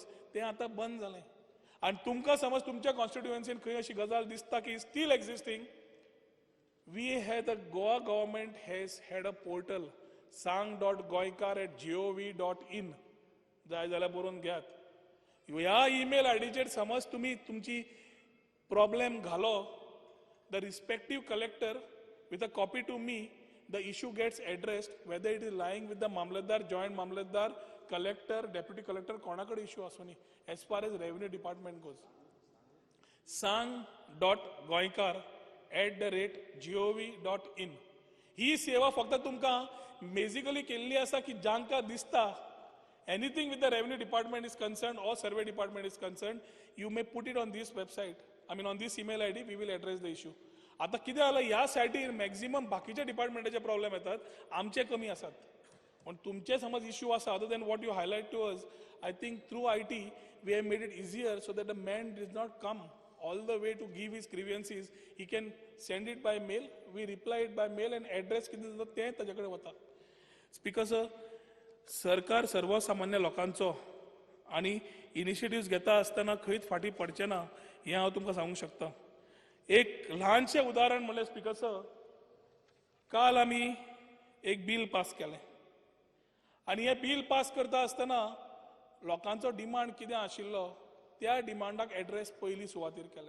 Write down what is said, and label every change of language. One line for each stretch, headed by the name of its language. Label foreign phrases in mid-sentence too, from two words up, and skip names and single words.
Konkani: तें आतां बंद जालें. आनी तुमकां समज तुमच्या कॉन्स्टिट्युएन्सीन खंय अशी गजाल दिसता की
English: still existing, we have the Goa government has had a portal
Konkani: sang.goikar@gov.in. जाय जाल्यार बरोवन घेयात. ह्या ईमेल आयडीचेर समज तुमी तुमची प्रॉब्लेम घालो,
English: the respective collector with a copy to me, the issue gets addressed, whether it is lying with the Mamlatdar, joint Mamlatdar, collector, deputy collector,
Konkani: konakade issue asuni,
English: as far as revenue department goes. sang.goikar@gov.in.
Konkani: ही सेवा फक्त तुमकां बेसिकली केल्ली आसा की जांकां दिसता
English: anything with the revenue department is concerned or survey department is concerned, you may put it on this website. I mean on this email ID, we will address the issue.
Konkani: आता कितें जालां ह्या सायटीर मॅक्झिमम बाकीच्या डिपार्टमेंटाचे प्रॉब्लेम येतात, आमचे कमी आसात. पण तुमचे समज इश्यू आसा
English: other than what you highlight to us, I think through IT we have made it easier so that the man does not come all the way to give his grievances. He can send it by mail, we reply it by mail and address
Konkani: कितें जाता तें ताजे कडेन वता. स्पीकर सर, सरकार सर्वसामान्य लोकांचो आनी इनिशिएटिव्स घेता आसतना खंयच फाटीं पडचें ना हें हांव तुमकां सांगूंक शकता. एक ल्हानशें उदाहरण म्हणल्यार स्पीकर सर, काल आमी एक बिल पास केलें आनी हें बिल पास करता आसतना लोकांचो डिमांड कितें आशिल्लो त्या डिमांडाक एड्रेस पयलीं सुवातेर केलें.